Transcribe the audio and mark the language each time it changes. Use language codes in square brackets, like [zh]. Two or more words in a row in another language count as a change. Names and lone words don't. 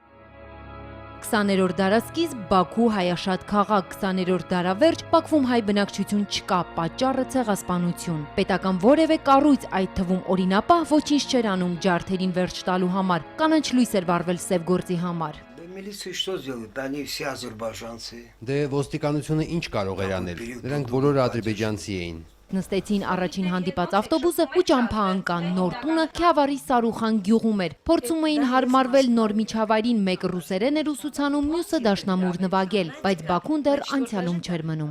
[hy] 20-րդ դարասկիզբ Բաքու հայաշատ քաղաք, 20-րդ դարավերջ Բաքվում հայ բնակչություն չկա, պատճառը ցեղասպանություն։ Պետական որևէ կառույց, այդ թվում օրինապահ, ոչինչ չէր անում ջարդերին վերջ տալու համար, կանաչ լույս էր վառվել սև գործի համար։ [ru] Милиция что сделает? Они все азербайджанцы. [hy] Դե ոստիկանությունը ինչ կարող էր անել։ Նրանք բոլորը ադրբեջանցի էին։ Նստեցին առաջին հանդիպած ավտոբուսը ու ճամփա ընկան։ Նոր տունը Քյավարի Սարուխան գյուղում էր։ Փորձում էին հարմարվել նոր միջավայրին, մեկը ռուսերեն էր ուսուցանում, մյուսը դաշնամուր նվագել, բայց Բաքուն դեռ անցյալում չէր մնում։